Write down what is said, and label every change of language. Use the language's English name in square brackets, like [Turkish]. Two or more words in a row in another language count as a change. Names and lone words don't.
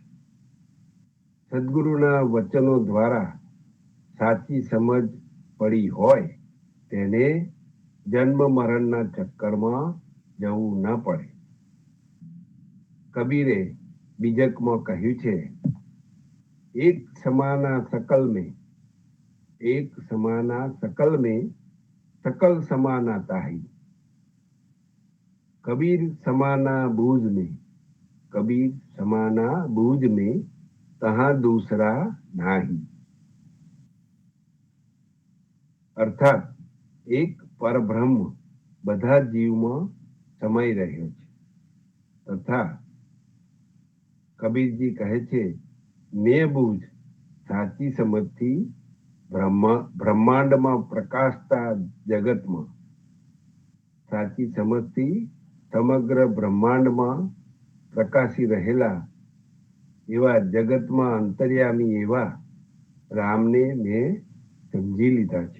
[Gujarati] સદગુરુના વચનો દ્વારા સાચી સમજ પડી હોય તેને જન્મ મરણના ચક્કરમાં જવું ન પડે. કબીરે બીજકમાં કહ્યું છે, [Hindi] एक समाना सकल में सकल समाना ताही, कबीर समाना बूझ में तहाँ दूसरा नाही. [Gujarati] અર્થાત એક પરબ્રહ્મ બધા જીવમાં સમાઈ રહ્યો છે તથા કબીરજી કહે છે, મેં બૂઝ સાચી સમજથી બ્રહ્માંડમાં પ્રકાશતા જગતમાં, સાચી સમજથી સમગ્ર બ્રહ્માંડમાં પ્રકાશી રહેલા એવા જગતમાં અંતર્યામી એવા રામને મેં સમજી લીધા છે.